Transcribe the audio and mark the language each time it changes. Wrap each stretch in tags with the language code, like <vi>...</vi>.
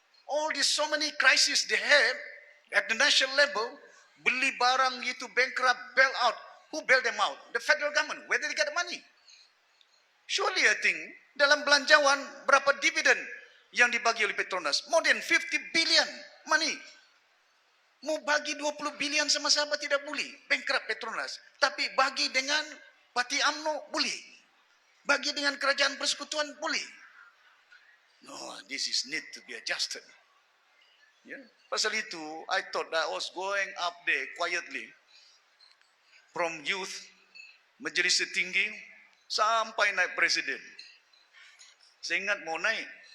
<en>All these so many crises they had at the national level,</en> <ms>beli barang itu</ms> <en>bankrupt, bail out. Who bailed them out? The federal government. Where did they get the money? Surely I think</en> <ms>dalam belanjawan berapa dividen yang dibagi oleh Petronas?</ms> <en>More than 50 billion money.</en> <ms>Mau bagi 20 billion sama sahabat tidak boleh. Bankrupt Petronas. Tapi bagi dengan Parti UMNO boleh. Bagi dengan kerajaan persekutuan boleh.</ms> <en>No, this is need to be adjusted. Yeah.</en> <ms>Pasal itu,</ms> <en>I thought that I was going up there quietly from youth,</en> <ms>Majelis Tertinggi, sampai naik presiden. Saya ingat mau naik.</ms>